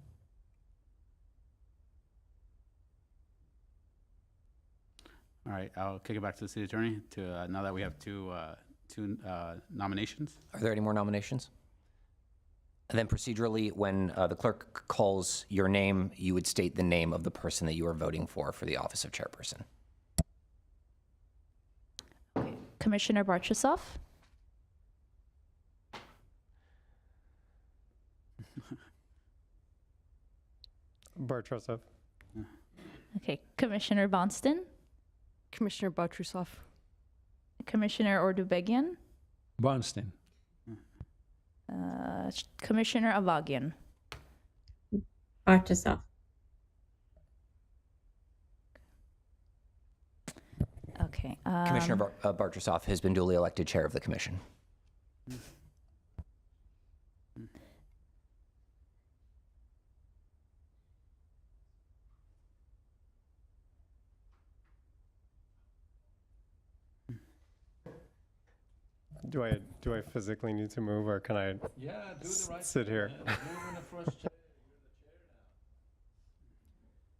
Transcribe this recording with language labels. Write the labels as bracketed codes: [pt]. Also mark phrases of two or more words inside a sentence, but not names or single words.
[en] All right, I'll kick it back to the city attorney to now that we have two nominations. Are there any more nominations? And then procedurally, when the clerk calls your name, you would state the name of the person that you are voting for the office of chairperson. Okay. Commissioner Bartusoff? Bartusoff. Okay. Commissioner Bonston? Commissioner Bartusoff. Commissioner Ordubegian? Bonston. Commissioner Avagian? Bartusoff. Okay. Commissioner Bartusoff has been duly elected chair of the commission. Do I physically need to move, or can I sit here?